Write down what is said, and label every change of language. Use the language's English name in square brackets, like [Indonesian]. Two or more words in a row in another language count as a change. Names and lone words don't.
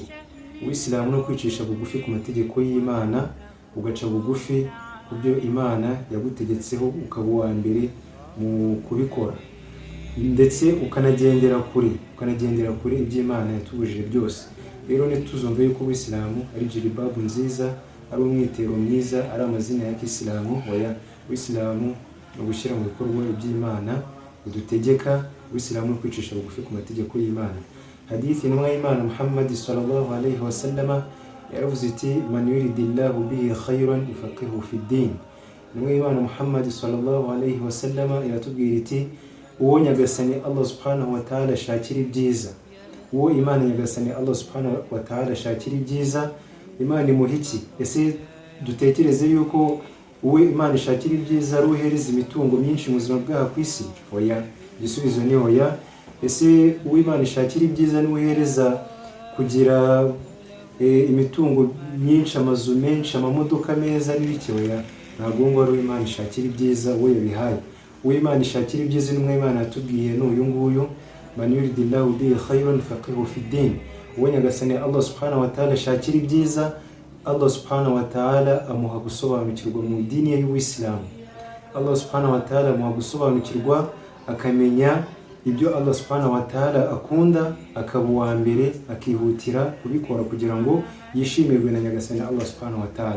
[Kinyarwanda] Ubuyisilamu no kwicisha bugufi ku mategeko y'Imana, ugaca bugufi ku byo Imana yagutegetseho, ukaba uwa mbere mu kubikora, ndetse ukanagendera kure iby'Imana yatubujije byose. Rero ntituzumve yuko ubuyisilamu ari jiribabu nziza, ari umwitero mwiza, ari amazina ya kisilamu. Oya, ubuyisilamu ni ugushyira mu bikorwa iby'Imana idutegeka. Ubuyisilamu no kwicisha bugufi ku mategeko y'Imana. Hadithi intumwa y'Imana Muhammad [Arabic] صلى الله عليه وسلم [Kinyarwanda] yaravuze iti [Arabic] من يرد الله به خيرا يفقهه في الدين. [Kinyarwanda] Intumwa y'Imana Muhammad [Arabic] صلى الله عليه وسلم [Kinyarwanda] iratubwira iti uwo Nyagasani Allah [Arabic] سبحانه وتعالى [Kinyarwanda] ashakira ibyiza, uwo Imana Nyagasani Allah [Arabic] سبحانه وتعالى [Kinyarwanda] ashakira ibyiza, Imana imuha iki? Ese dutekereze yuko uwo Imana ishakira ibyiza ari uhereza imitungo myinshi mu buzima bw'aha ku isi? Oya, igisubizo ni oya. Ese uwo Imana ishakira ibyiza ni uhereza kugira imitungo myinshi, amazu menshi, amamodoka meza n'ibiki? Oya, ntabwo ngo ari uwo Imana ishakira ibyiza uwo yabihaye. Uwo Imana ishakira ibyiza n'umwe Imana yatubwiye ni uyu nguyu, [Arabic] من يرد الله به خيرا يفقهه في الدين. [Kinyarwanda] Uwo Nyagasani Allah [Arabic] سبحانه وتعالى [Kinyarwanda] ashakira ibyiza, Allah [Arabic] سبحانه وتعالى [Kinyarwanda] amuha gusobanukirwa mu dini y'Ubuisilamu. Allah [Arabic] سبحانه وتعالى [Kinyarwanda] amuha gusobanukirwa, akamenya ibyo Allah [Arabic] سبحانه وتعالى [Kinyarwanda] akunda, akaba uwa mbere akihutira kubikora kugira ngo yishimirwe na Nyagasani Allah [Arabic] سبحانه وتعالى.